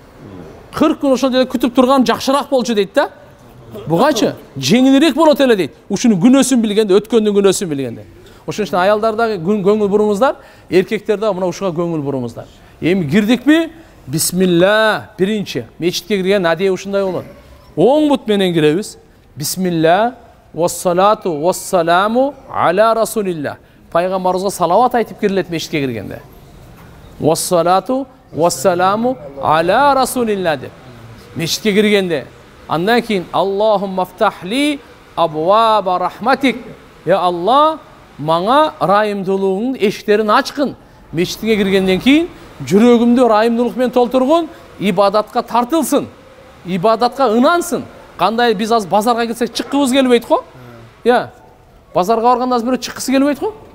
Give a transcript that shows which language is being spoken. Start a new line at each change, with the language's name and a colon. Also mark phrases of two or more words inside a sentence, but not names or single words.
Kyrgyz: 40 күн ошол жерде күтүп турган жакшыраак болчу дейт да. Бугачы жеңилирээк болот эле дейт. Ушунун күнөөсүн билгенде, өткөндүн күнөөсүн билгенде. Ошон үчүн аялдардагы көңүл буруңуздар, эркектерде мына ушуга көңүл буруңуздар. Эми кирдикпи? Бисмилла, биринчи. Мечитке кирген адия ушундай болот. Оң бут менен киребиз.
Arabic: بسم الله، والصلاة والسلام على رسول الله.
Kyrgyz: Пайгамбарыбызга салават айтып кирилет мечитке киргенде.
Arabic: والصلاة والسلام على رسول الله
Kyrgyz: деп. Мечитке киргенде. Андан кийин
Arabic: اللهم افتح لي أبواب رحمتك.
Kyrgyz: Я Аллах, маңа райымдуулугуңдун эшиктерин ачкын. Мечитке киргенден кийин жүрөгүмдү райымдуулук менен толтургун, ибадатка тартылсын, ибадатка ынансын. Кандай биз аз базарга келсек чыккыбыз келбейт го? Базарга барганда аз бирөө чыккысы келбейт го?